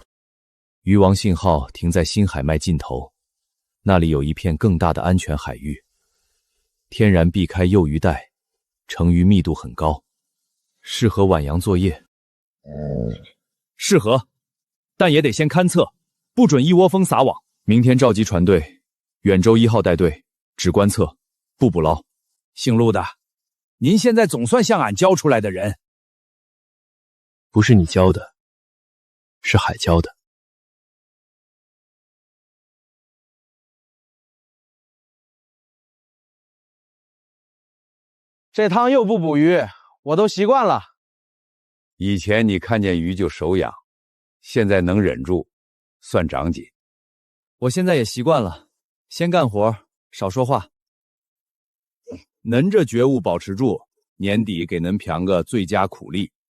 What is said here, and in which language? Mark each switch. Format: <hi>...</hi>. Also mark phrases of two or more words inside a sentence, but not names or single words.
<zh>魚王信號停在新海脈盡頭，那裡有一片更大的安全海域，天然避開幼魚帶，成魚密度很高，適合晚洋作業。適合，但也得先勘測，不准一窩蜂撒網。明天召集船隊，遠州1號帶隊，只觀測，不捕撈。姓陸的，您現在總算像俺教出來的人。不是你教的，是海教的。这趟又不捕魚，我都習慣了。以前你看見魚就手癢，現在能忍住，算長進。我現在也習慣了，先幹活，少說話。恁這覺悟保持住，年底給恁評個最佳苦力。</zh>